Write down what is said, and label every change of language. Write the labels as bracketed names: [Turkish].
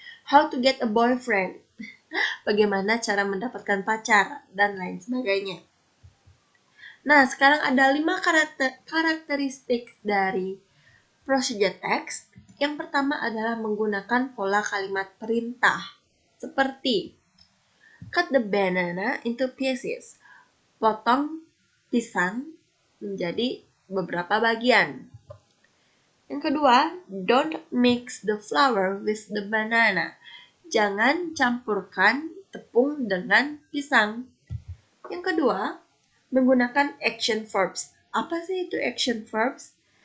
[English] How to get a boyfriend, [Indonesian] bagaimana cara mendapatkan pacar, dan lain sebagainya. Nah, sekarang ada 5 karakteristik dari prosedur text. Yang pertama adalah menggunakan pola kalimat perintah. [English] Seperti, cut the banana into pieces. [Indonesian] Potong pisang menjadi beberapa bagian. Yang kedua, [English] don't mix the flour with the banana. [Indonesian] Jangan campurkan tepung dengan pisang. Yang kedua, menggunakan action verbs. Apa sih itu action verbs?